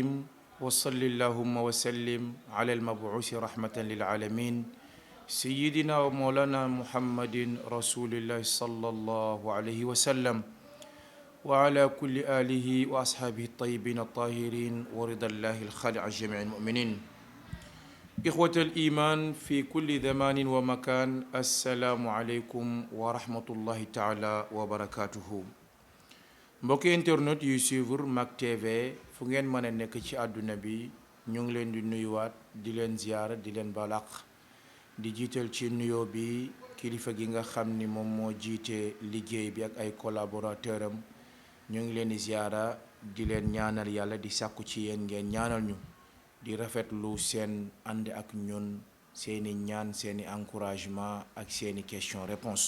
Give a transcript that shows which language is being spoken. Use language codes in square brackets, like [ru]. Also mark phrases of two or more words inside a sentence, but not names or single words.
[ar] وصل اللهم وسلم على المبعوث رحمة للعالمين سيدنا ومولانا محمد رسول الله صلى الله عليه وسلم وعلى كل آله وأصحابه الطيبين الطاهرين ورضا الله الخالع جميع المؤمنين. إخوة الإيمان في كل زمان ومكان، السلام عليكم ورحمة الله تعالى وبركاته. [wo] mbokki internet yuy suivre Mak TV fu ngeen mën a nekk ci àdduna bi ñu ngi leen di nuyuwaat di leen ziyaara di leen balaq di jiital ci nuyoo bi kilifa gi nga xam ni moom moo jiite liggéey bi ak ay collaborateur am ñu ngi leen di ziyaara di leen ñaanal yàlla di sàkku ci yéen ngeen ñaanal ñu di rafetlu seen ànd ak ñun seeni ñaan seeni encouragement ak seeni [fr] question réponse.